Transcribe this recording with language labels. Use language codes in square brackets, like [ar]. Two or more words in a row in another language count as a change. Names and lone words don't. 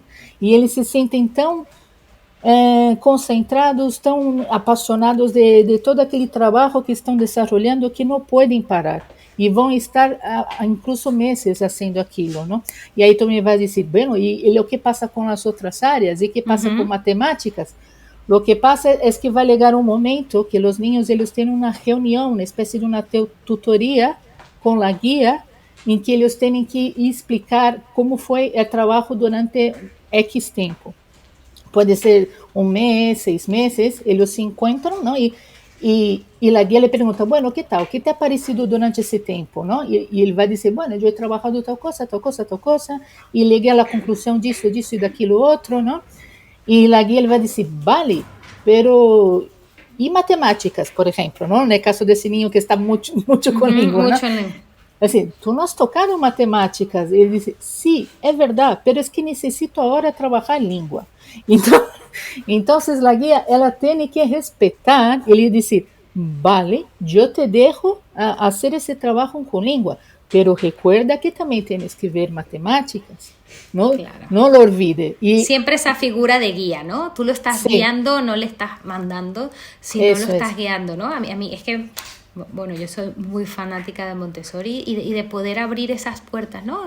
[pt] E eles se sentem tão concentrados, tão apaixonados de todo aquele trabalho que estão desenvolvendo que não podem parar. E vão estar incluso meses fazendo aquilo, não? E aí tu me vai dizer, bueno, e o que passa com as outras áreas? E o que passa com matemáticas? [es] Lo que pasa es que va a llegar un momento que los niños ellos tienen una reunión, una especie de una tutoría con la guía, en que ellos tienen que explicar cómo fue el trabajo durante X tiempo. Puede ser un mes, 6 meses, ellos se encuentran, ¿no? Y la guía le pregunta, bueno, ¿qué tal? ¿Qué te ha parecido durante ese tiempo? ¿No? Y él va a decir, bueno, yo he trabajado tal cosa, tal cosa, tal cosa, y llegué a la conclusión [pt] disso, disso [es] y de aquilo otro, ¿no? [pt] E la guia ele vai dizer, vale, pero e matemáticas, por exemplo, não? No caso desse ninho que está muito, muito com língua, né? [es] Mucho en... [pt] Assim, tu não [es] has tocado [pt] matemáticas? Ele disse, sim, é verdade, [es] pero es que [pt] necessito agora trabalhar língua. Então, a guia, ela tem que respeitar, ele disse, vale, eu te dejo fazer esse trabalho com língua, [es] pero recuerda que também tienes que ver matemáticas, ¿no? Claro. No lo olvide. Y siempre esa figura de guía, ¿no? Tú lo estás sí, guiando, no le estás mandando, sino lo estás guiando, ¿no? A mí es que, bueno, yo soy muy fanática de Montessori y de poder abrir esas puertas, ¿no?